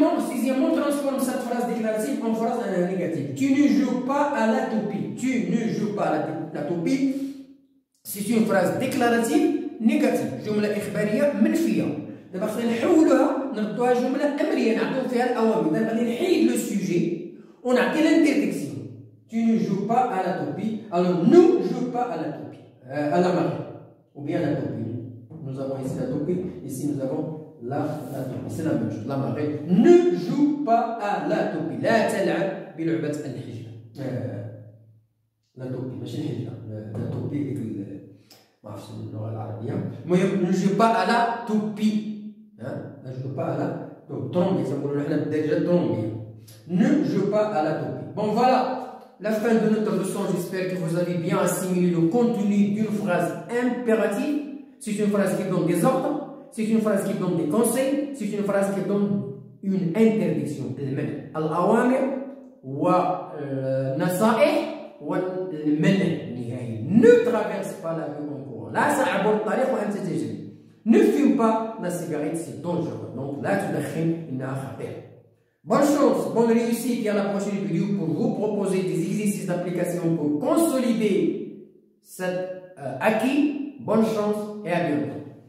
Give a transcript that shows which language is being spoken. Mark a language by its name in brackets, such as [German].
[French] Sixièmement, transforme cette phrase déclarative en phrase négative. Tu ne joues pas à la toupie. Tu ne joues pas à la toupie. C'est une phrase déclarative négative. [Arabic] جملة إخبارية منفية. دابا خصنا نحولوها نردوها جملة أمرية نعطيو فيها الأوامر. دابا غادي نحيد لو سوجي ونعطي l'interdiction. [French] Tu ne joues pas à la toupie. Alors ne joue pas à la toupie. À la marée. Ou bien la toupie. Nous avons ici la toupie. Ici nous avons la toupie. C'est la même chose. La marée. Ne joue pas à la toupie. [Arabic] لا تلعب بلعبة الحجلة. لا توبي ماشي الحجلة. لا توبي ديك ما عرفتش اللغة العربية. [French] المهم ne joue pas à la toupie. Ne joue pas à la toupie. [Arabic] يسمونها حنا بالدارجة الطرومبية. [French] Ne joue pas à la toupie. Bon voilà. La fin de notre leçon, j'espère que vous avez bien assimilé le contenu d'une phrase impérative. C'est une phrase qui donne des ordres, c'est une phrase qui donne des conseils, c'est une phrase qui donne une interdiction. [Arabic] الأوامر والنصائح والمنع النهائي. [French] Ne traverse pas la rue en courant. [Arabic] لا تعبر الطريق وأنت تجري. [French] Ne fume pas la cigarette, c'est dangereux. [Arabic] Donc لا تدخن إنها خطيرة. [French] Bonne chance, bonne réussite et à la prochaine vidéo pour vous proposer des exercices d'application pour consolider cet acquis. Bonne chance et à bientôt.